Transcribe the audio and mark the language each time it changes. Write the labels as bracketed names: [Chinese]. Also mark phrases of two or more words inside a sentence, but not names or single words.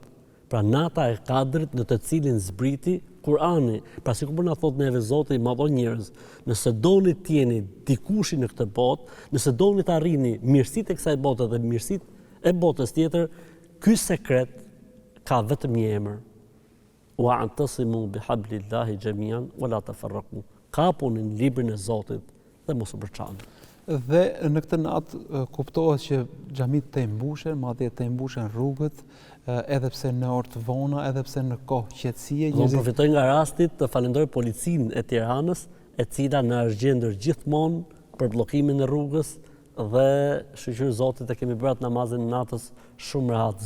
[Albanian] Pra nata e Kadrit në të cilin zbriti Kur'ani. Pra sikur po na thot neve Zoti, madho njerëz, nëse doni të jeni dikushi në këtë botë, nëse doni të arrini mirësitë e kësaj bote dhe mirësitë e botës tjetër, ky sekret ka vetëm një emër. [Arabic] واعتصموا بحبل الله جميعا ولا تفرقوا. [Albanian] Kapuni në librin e Zotit dhe mos u përçani. Dhe në këtë natë kuptohet që xhamit të mbushen, madje të mbushen rrugët, edhe pse në orë të vona, edhe pse në kohë qetësie. Unë përfitoj nga rasti të falenderoj policinë e Tiranës, e cila na është gjendur gjithmonë për bllokimin e rrugës dhe shqyrë Zotit e kemi bërë namazin e natës shumë rahat.